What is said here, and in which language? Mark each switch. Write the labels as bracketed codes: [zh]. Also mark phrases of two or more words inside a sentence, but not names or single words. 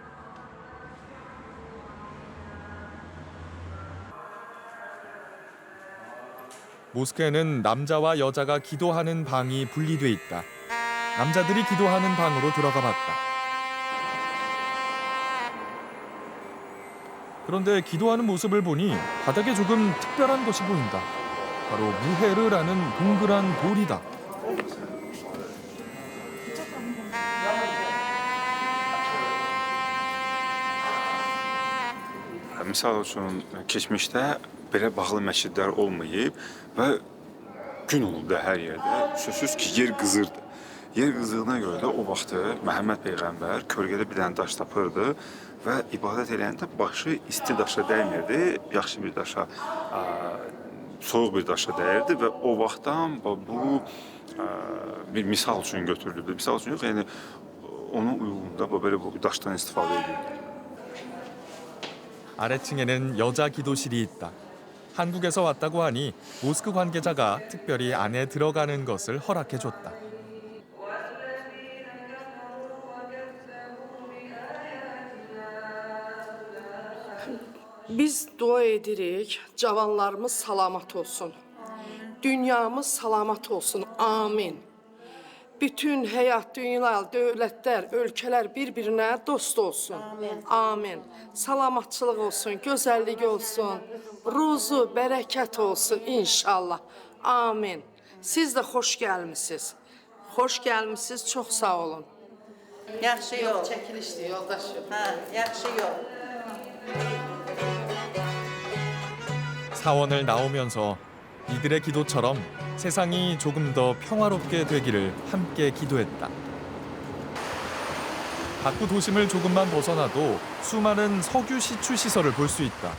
[ko] 모스크에는 남자와 여자가 기도하는 방이 분리돼 있다. 남자들이 기도하는 방으로 들어가 봤다. 그런데 기도하는 모습을 보니 바닥에 조금 특별한 것이 보인다. 바로 무헤르라는 동그란 돌이다. [az] Misal üçün keçmişdə belə bağlı məscidlər olmayıb və gün oldu hər yerdə. Sözsüz ki, yer qızırdı. Yer qızdığına görə də o vaxtı Məhəmməd Peyğəmbər kölgədə bir dənə daş tapırdı və ibadət edəndə başı isti daşa dəymirdi, yaxşı bir daşa, soyuq bir daşa dəyirdi və o vaxtdan bu bir misal üçün götürülürdü. Misal üçün yox, yəni onun uyğununda belə bu daşdan istifadə edirdi. [ko] 아래층에는 여자 기도실이 있다. 한국에서 왔다고 하니 모스크 관계자가 특별히 안에 들어가는 것을 허락해줬다. [az] Biz dua edirik, cavanlarımız salamat olsun. Dünyamız salamat olsun. Amin. Bütün həyat, dünya, dövlətlər, ölkələr bir-birinə dost olsun. Amin. Salamatçılıq olsun, gözəllik olsun, ruzu, bərəkət olsun inşallah. Amin. Siz də xoş gəlmisiniz. Xoş gəlmisiniz, çox sağ olun. Yaxşı yol. Çəkilişdir, yoldaşım. Ha, yaxşı yol. [ko] 사원을 나오면서 이들의 기도처럼 세상이 조금 더 평화롭게 되기를 함께 기도했다. 바쿠 도심을 조금만 벗어나도 수많은 석유 시추 시설을 볼 수 있다.